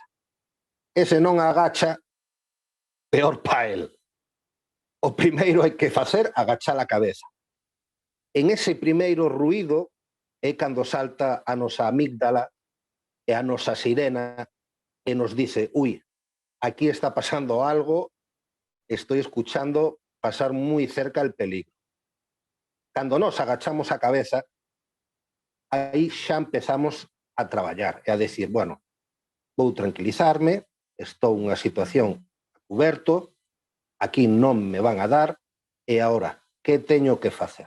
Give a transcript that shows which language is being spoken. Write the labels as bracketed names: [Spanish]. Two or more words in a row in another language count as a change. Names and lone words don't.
[Galician] Ese non agacha, peor pa el. O primeiro hai que facer agachar a cabeza. En ese primeiro ruído é cando salta a nosa amígdala é a nosa sirena e nos dice, ui, [Spanish] aquí está pasando algo, estoy escuchando pasar muy cerca el peligro. [Galician] Cando nos agachamos a cabeza, aí xa empezamos a traballar e a decir, bueno, vou tranquilizarme, estou nunha situación coberto, aquí non me van a dar, e agora, que teño que facer?